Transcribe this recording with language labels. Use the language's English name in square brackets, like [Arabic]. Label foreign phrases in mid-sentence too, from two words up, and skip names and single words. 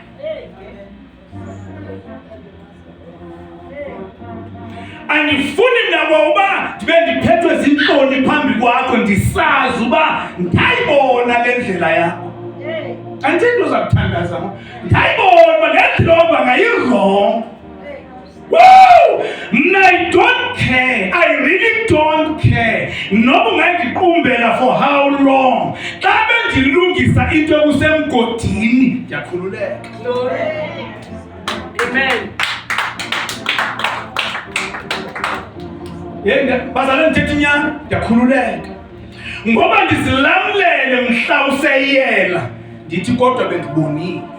[Xhosa] Andifuni mna uba ndibe ndiphethwe zintloni phambi kwakho ndisazi uba ndayibona le ndlela yakho. Andithethi into zakuthandaza, ndayibona uba le ndlela oba ngayirongo. [English] Woo! I don't care. I really don't care. [Xhosa] Noba ungandiqumbela [English] for how long. [Xhosa] Xa bendilungisa into ekusemgodini ndiyakhululeka. [English] Glory. Amen. [Xhosa] Bazalwane ndithetha inyani, ndiyakhululeka. Ngoba ndizilamlele mhla useyela ndithi kodwa bendibonile.